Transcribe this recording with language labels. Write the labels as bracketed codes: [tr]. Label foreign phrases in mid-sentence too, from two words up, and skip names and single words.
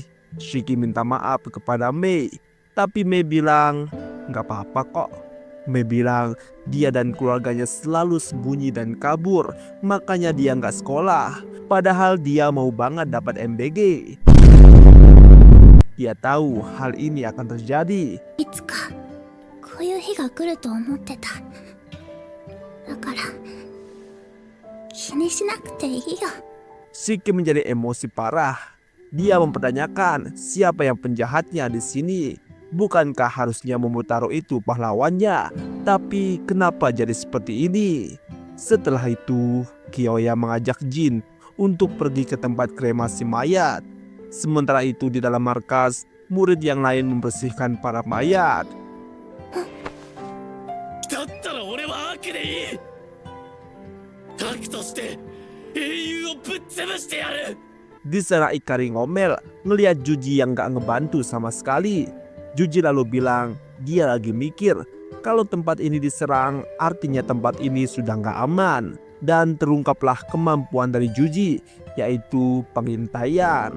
[id] Shiki minta maaf kepada Mei, tapi Mei bilang Nggak apa-apa kok. Mei bilang dia dan keluarganya selalu sembunyi dan kabur, makanya dia nggak sekolah. Padahal dia mau banget dapat MBG. Dia tahu hal ini akan terjadi. [ja] いつかこういう日が来ると思ってた。だから気にしなくていいよ。 [id] Shiki menjadi emosi parah. Dia mempertanyakan siapa yang penjahatnya di sini. Bukankah harusnya Momotaro itu pahlawannya? Tapi kenapa jadi seperti ini? Setelah itu, Kiyoya mengajak Jin untuk pergi ke tempat kremasi mayat. Sementara itu di dalam markas, murid yang lain membersihkan para mayat. [ja] だったら俺は悪でいい。悪として英雄をぶっ潰してやる。 [id] Di sana Ikari ngomel ngelihat Juji yang gak ngebantu sama sekali. Juji lalu bilang dia lagi mikir kalau tempat ini diserang artinya tempat ini sudah gak aman. Dan terungkaplah kemampuan dari Juji, yaitu pengintaian.